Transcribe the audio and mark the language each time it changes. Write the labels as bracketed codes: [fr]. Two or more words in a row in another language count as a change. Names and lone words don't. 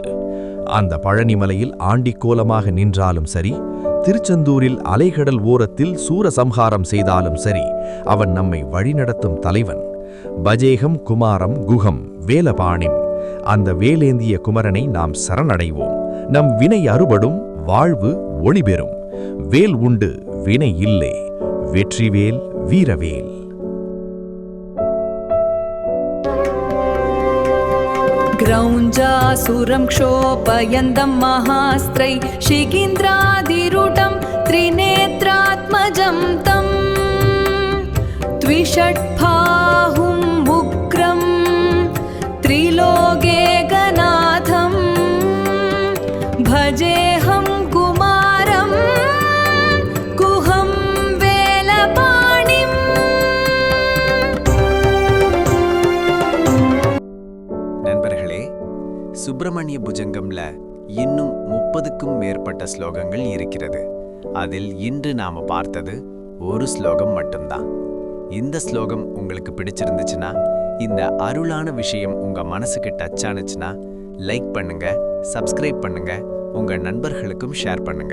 [ta] அந்த பழனிமலையில் ஆண்டிக்கோலமாக நின்றாலும் சரி, திருச்செந்தூரில் அலைகடல் ஓரத்தில் சூரசம்ஹாரம் செய்தாலும் சரி, அவன் நம்மை வழிநடத்தும் தலைவன். [sa] भजेऽहं कुमारं गुहं वेलपाणिम्. [ta] அந்த வேலேந்திய குமரனை நாம் சரணடைவோம். நம் வினை அறுபடும், வாழ்வு ஒளிபெறும். வேல் உண்டு, வினை இல்லை. வெற்றிவேல், வீரவேல். [sa] क्रौञ्जासुरं क्षोपयन्तं महास्त्रै शिखीन्द्रादिरूढं त्रिनेत्रात्मजं तं द्विषट्बाहुं उग्रं त्रिलोकेकनाथं भजेऽहं कुमारं कुहं वेलपाणिम्. [ta] நண்பர்களே, சுப்பிரமணிய புஜங்கம்ல இன்னும் 30க்கும் மேற்பட்ட ஸ்லோகங்கள் இருக்கிறது. அதில் இன்று நாம பார்த்தது ஒரு ஸ்லோகம் மட்டும்தான். இந்த ஸ்லோகம் உங்களுக்கு பிடிச்சிருந்துச்சுன்னா, இந்த அருளான விஷயம் உங்க மனசுக்கு டச் ஆனுச்சுன்னா லைக் பண்ணுங்க, சப்ஸ்கிரைப் பண்ணுங்க, உங்க நண்பர்களுக்கும் ஷேர் பண்ணுங்க.